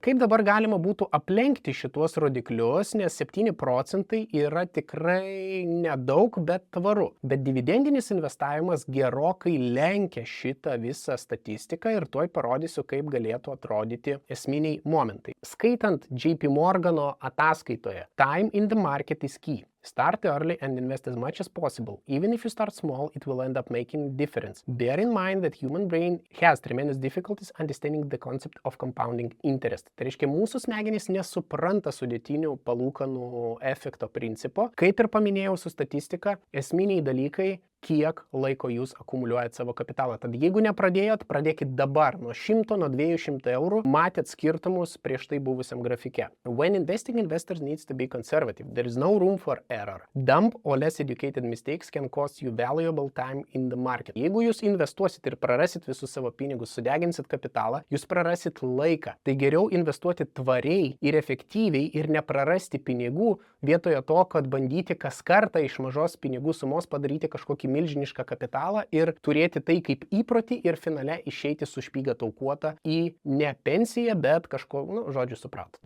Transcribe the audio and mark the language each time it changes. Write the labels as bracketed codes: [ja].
[lt] Kaip dabar galima būtų aplenkti šituos rodiklius, nes 7% yra tikrai nedaug, bet tvaru. Bet dividendinis investavimas gerokai lenkia šitą visą statistiką ir tuoj parodysiu, kaip galėtų atrodyti esminiai momentai. Skaitant JP Morgano ataskaitoje, [en] time in the market is key. Start early and invest as much as possible. Even if you start small, it will end up making a difference. Bear in mind that human brain has tremendous difficulties understanding the concept of compounding interest. [lt] Tai reiškia, mūsų smegenys nesupranta sudėtinių palūkanų efekto principo. Kaip ir paminėjau su statistika, esminiai dalykai, kiek laiko jūs akumuliuojat savo kapitalą. Tad jeigu nepradėjot, pradėkit dabar nuo 100, nuo 200 eurų. Matėt skirtumus prieš tai buvusiam grafike. [en] When investing, investors needs to be conservative. There is no room for error. Dumb or less educated mistakes can cost you valuable time in the market. [lt] Jeigu jūs investuosit ir prarasit visus savo pinigus, sudeginsit kapitalą, jūs prarasit laiką. Tai geriau investuoti tvariai ir efektyviai ir neprarasti pinigų, vietoje to, kad bandyti kas kartą iš mažos pinigų sumos padaryti kažkokį milžinišką kapitalą ir turėti tai kaip įprotį ir finale išeiti su špyga taukuota į ne pensiją, bet kažko, žodžiu, suprat.